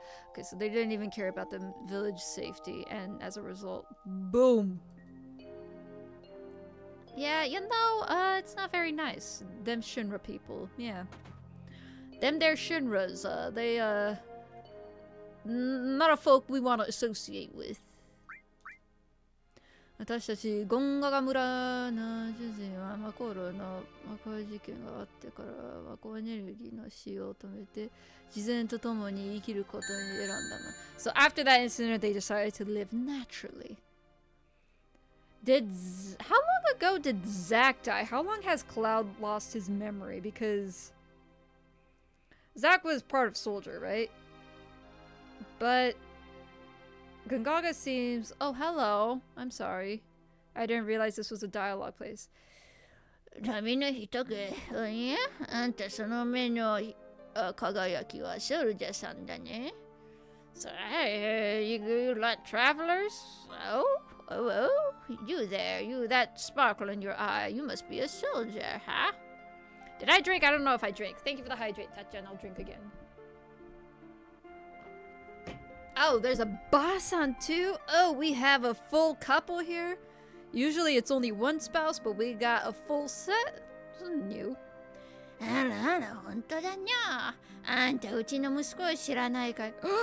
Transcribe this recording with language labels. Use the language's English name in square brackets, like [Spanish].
[English] Okay, so they didn't even care about the village safety, and as a result, boom. Yeah, you know, it's not very nice. Them Shinra people, yeah. Them there Shinras, they, not a folk we want to associate with. [Japanese] 私たちゴンガガ村の主人はマコロの魔法事件があってから魔法エネルギーの使用を止めて自然と共に生きることに選んだの。 [English] So after that incident, they decided to live naturally. How long ago did Zack die? How long has Cloud lost his memory? Because Zack was part of Soldier, right? But Gongaga seems... Oh, hello. I'm sorry. I didn't realize this was a dialogue place. [Japanese] 旅の人が、おやあんたその目の輝きはソルジャーさんだね。 [English] So, you like travelers? Oh, you there, you that sparkle in your eye. You must be a soldier, huh? Did I drink? I don't know if I drank. Thank you for the hydrate, Tatjan. I'll drink again. Oh, there's a Basan too? Oh, we have a full couple here? Usually it's only one spouse, but we got a full set? This is new. [Japanese] あらあら、ほんとだにゃ。あんたうちの息子を知らないかい。